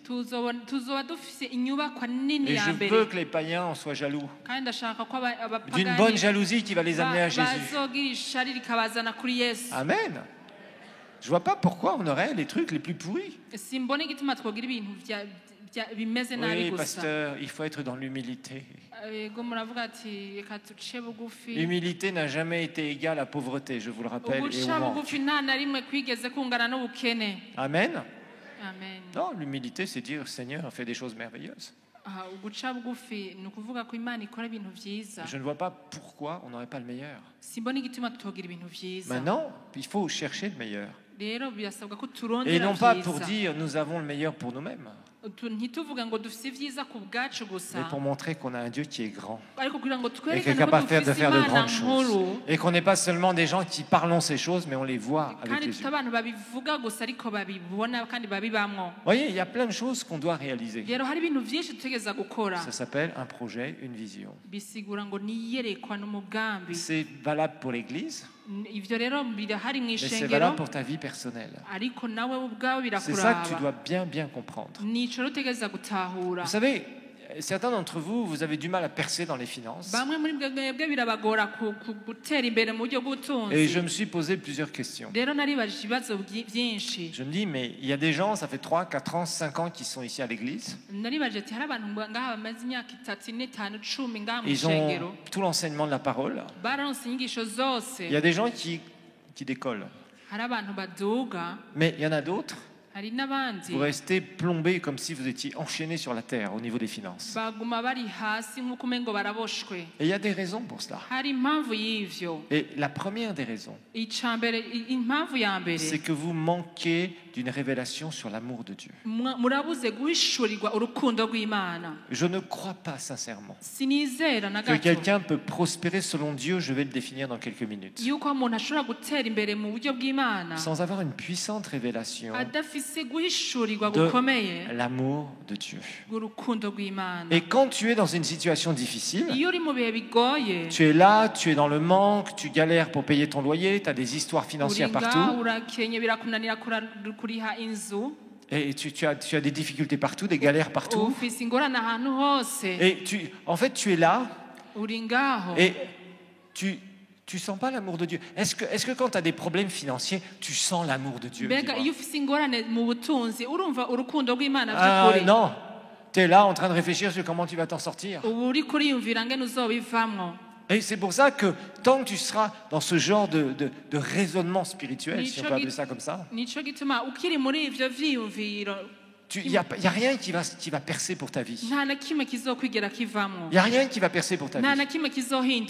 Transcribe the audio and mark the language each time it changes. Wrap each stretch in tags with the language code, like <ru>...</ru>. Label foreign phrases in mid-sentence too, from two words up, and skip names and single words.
<rn>tuzoba dufise inyubakwa nini</rn> <fr>Et</fr> <rn>ya</rn> <fr>je</fr> <rn>mbere,</rn> <fr>veux que les païens en soient jaloux.</fr> <rn>kandi ndashaka ko</rn> <fr>D'une bonne</fr> <rn>abapagani</rn> <fr>jalousie qui va les amener à Jésus.</fr> <rn>bazogira ishari rikabazana kuri Yesu. Amen.</rn> <fr>Je vois pas pourquoi on aurait les trucs les plus pourris.</fr> <rn>simbone igituma twogira ibintu bimeze nabi</rn> <fr>Oui,</fr> <rn>gusa.</rn> <fr>pasteur, il faut être dans l'humilité.</fr> <rn>Yego muravuga ati reka duce bugufi.</rn> <fr>L'humilité n'a jamais été égale à pauvreté, je vous le rappelle. Et au</fr> <rn>uguca</rn> <fr>manque.</fr> <rn>bugufi nta na rimwe kwigeze kungana n'ubukene. Amen. Amen.</rn> <fr>Non, l'humilité, c'est dire Seigneur, fais des choses merveilleuses.</fr> <rn>uguca bugufi ni ukuvuga ko Imana ikora ibintu vyiza.</rn> <fr>Je ne vois pas pourquoi on n'aurait pas le meilleur.</fr> <rn>simbone igituma tutogira ibintu vyiza.</rn> <fr>Maintenant, il faut chercher le meilleur.</fr> <rn>rero birasabwa ko</rn> <fr>Et</fr> <rn>turondera</rn> <fr>non pas pour</fr> <rn>vyiza.</rn> <fr>dire nous avons le meilleur pour nous-mêmes,</fr> <rn>ntituvuga ngo dufise vyiza ku bwacu</rn> <fr>mais</fr> <rn>gusa,</rn> <fr>pour montrer qu'on a un Dieu qui est grand</fr> <rn>ariko kugira ngo</rn> <fr>et qui est</fr> <rn>twerekane ko</rn> <fr>capable de</fr> <rn>dufise</rn> <fr>faire de</fr> <rn>Imana</rn> <fr>grandes choses.</fr> <rn>nkuru,</rn> <fr>Et qu'on n'est pas seulement des gens qui parlons ces choses, mais on les voit avec</fr> <rn>kandi</rn> <fr>les</fr> <rn>tuti</rn> <fr>yeux.</fr> <rn>abantu babivuga gusa ariko babibona kandi babibamwo.</rn> <fr>Vous voyez, il y a plein de choses qu'on doit réaliser.</fr> <rn>rero hari ibintu vyinshi dutegereza gukora.</rn> <fr>Ça s'appelle un projet, une vision.</fr> <rn>bisigura ngo niyerekwa n'umugambi.</rn> <fr>C'est valable pour l'Église,</fr> <rn>ivyo rero birahari mu</rn> <fr>mais c'est</fr> <rn>ishengero,</rn> <fr>valable pour ta vie personnelle.</fr> <rn>ariko nawe ubwawe</rn> <fr>C'est ça que tu</fr> <rn>birakuraba.</rn> <fr>dois bien, bien comprendre.</fr> <rn>nico rero utegereza gutahura.</rn> <fr>Vous savez, certains d'entre vous, vous avez du mal à percer dans les finances.</fr> <rn>bamwe muri mwebwe birabagora gutera imbere mu buryo</rn> <fr>Et</fr> <rn>bw'ubutunzi.</rn> <fr>je me suis posé plusieurs questions.</fr> <rn>rero naribajije ibibazo byinshi.</rn> <fr>Je me dis, mais il y a des gens, ça fait 3, 4 ans, 5 ans qui sont ici à l'église.</fr> <rn>naribajije ati hari abantu ngaha bamaze imyaka 3, 4, 5, 10 ngaha mu</rn> <fr>Ils</fr> <rn>ishengero,</rn> <fr>ont tout l'enseignement de la parole.</fr> <rn>baronse inyigisho zose.</rn> <fr>Il y a des gens qui décollent.</fr> <rn>hari abantu baduga,</rn> <fr>Mais il y en a d'autres</fr> <rn>hari hari n'abandi</rn> <fr>Vous restez plombé comme si vous étiez enchaîné sur la terre au niveau des finances.</fr> <rn>baguma bari hasi nk'uko umengo baraboshwe.</rn> <fr>Et il y a des raisons pour cela.</fr> <rn>Hari impamvu y'ivyo.</rn> <fr>Et la première des raisons,</fr> <rn>Impamvu ya mbere,</rn> <fr>c'est que vous manquez d'une révélation sur l'amour de Dieu.</fr> <rn>murabuze guhishurirwa urukundo rw'Imana.</rn> <fr>Je ne crois pas sincèrement</fr> <rn>Sinizera na</rn> <fr>que</fr> <rn>gato</rn> <fr>quelqu'un peut prospérer selon Dieu, je vais le définir dans quelques minutes,</fr> <rn>yuko umuntu ashobora gutera imbere mu buryo bw'Imana</rn> <fr>sans avoir une puissante révélation</fr> <rn>adafise guhishurirwa</rn> <fr>de</fr> <rn>gukomeye</rn> <fr>l'amour de Dieu.</fr> <rn>bw'urukundo rw'Imana.</rn> <fr>Et quand tu es dans une situation difficile,</fr> <rn>Iyo uri mu bihe bigoye,</rn> <fr>tu es là, tu es dans le manque, tu galères pour payer ton loyer, tu as des histoires</fr> <rn>uri</rn> <fr>financières</fr> <rn>ngaho</rn> <fr>partout,</fr> <rn>urakenye birakunanira kuriha inzu,</rn> <fr>et tu as des difficultés partout, des galères partout,</fr> <rn>ufise ingorane ahantu hose,</rn> <fr>et en fait tu es là,</fr> <rn>uri ngaho</rn> <fr>et tu sens pas l'amour de Dieu. Est-ce que quand tu as des problèmes financiers, tu sens l'amour de Dieu?</fr> <rn>mbega</rn> <fr>Dis-moi.</fr> <rn>iyo ufise ingorane mu butunzi urumva urukundo rw'Imana</rn> <fr>Ah</fr> <rn>by'ukuri?</rn> <fr>non, tu es là en train de réfléchir sur comment tu vas t'en sortir.</fr> <rn>ubu uri kuriyumvira ngene uzobivamwo.</rn> <fr>Et c'est pour ça que tant que tu seras dans ce genre de raisonnement spirituel, si on peut appeler ça comme ça,</fr> <rn>Nico gituma ukiri muri ivyo vyiyumviro</rn> <fr>il n'y a rien qui va percer pour ta vie.</fr> <rn>nta na kimwe kizokwigera kivamwo,</rn> <fr>Il n'y a rien qui va percer pour ta</fr> <rn>nta na</rn> <fr>vie.</fr> <rn>kimwe kizohinduka.</rn>